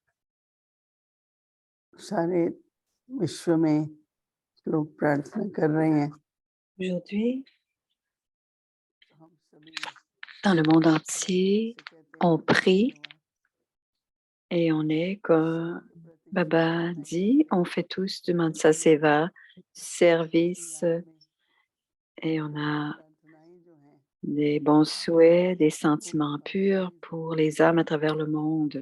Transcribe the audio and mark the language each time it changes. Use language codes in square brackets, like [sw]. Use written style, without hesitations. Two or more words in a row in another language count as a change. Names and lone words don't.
[hi] सारे विश्व में लोग प्रार्थना कर रहे हैं। [fr] Aujourd'hui, [hi] हम सभी [fr] dans le monde entier, on prie et on est comme Baba dit, on fait tous du [hi] मनसा सेवा, [fr] service, et on a des bons souhaits, des sentiments purs pour les âmes à travers le monde.